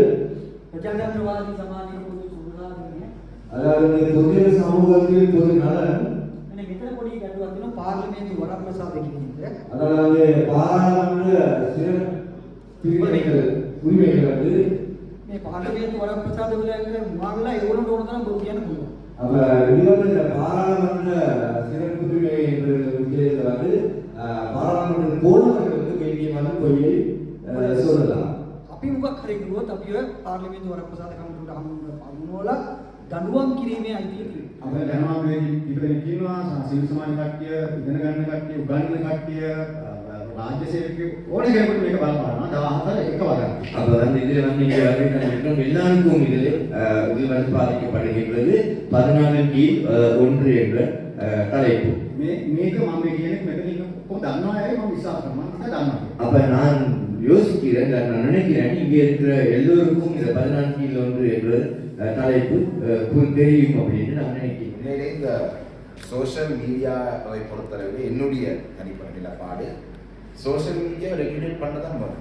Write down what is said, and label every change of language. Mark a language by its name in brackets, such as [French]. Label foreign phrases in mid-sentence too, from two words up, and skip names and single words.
[Sinhala] ප්‍රජාතන්ත්‍රවාදී සමාජයේ පොදු සුරාදනය, [Tamil] அதாவது பொது சமூகத்தில் பொது நலன், [Sinhala] මෙන්න මෙතන පොඩි ගැටලුවක් තියෙනවා පාර්ලිමේන්තු වරප්‍රසාද කියන එක. [Tamil] அதாவது பாராளுமன்ற சிறப்பு உரிமைகள் வந்து [Sinhala] මේ පාර්ලිමේන්තු වරප්‍රසාද වල මොනවා ඒගොල්ලන්ට ඕන තරම් බොරු කියන්න පුළුවන්. [Tamil] அப்ப இது வந்து இந்த பாராளுமன்ற சிறப்பு உரிமை என்ற விஷயத்துல வந்து பாராளுமன்ற போனவர்கள் வந்து வேண்டியமான பொய்யை சொல்லலாம். [Sinhala] අපි මොකක් හරි කිව්වොත් අපි ඔය පාර්ලිමේන්තු වරප්‍රසාද කමිටුවට හමුවලා දඬුවම් කිරීමේ අයිතිය තියෙනවා. අපේ දැනුම මේ ඉතින් කියනවා සිවිල් සමාජ කට්ටිය, ඉගෙන ගන්න කට්ටිය, උගන්වන කට්ටිය, රාජ්‍ය සේවකයෝ ඕනේ කෙනෙකුට මේක බලපානවා. 14 එක වගක්. [Tamil] அப்ப வந்து இதுல வந்து இங்க வருகின்ற எல்லாருக்கும் இதில் உள்வந்து பாதிக்கப்படுகின்றது 14(1) என்ற தலைப்பு. [Sinhala] මේක මම කියන්නේ මෙතන කොහොමද දන්නවා අය මම විශ්වාස කරනවා. මම දන්නවා. [Tamil] அப்ப நான் யோசிக்கிறேன், நான் நினைக்கிறேன் இங்க இருக்கிற எல்லோருக்கும் இந்த 14(1) என்ற தலைப்பு தெரியும் அப்படின்னு நான் நினைக்கிறேன். இந்த [English] social media [Tamil] பொறுத்தளவில் என்னுடைய தனிப்பட்ட நிலைப்பாடு, [English] social media regulate [Tamil] பண்ண தான் வரும்.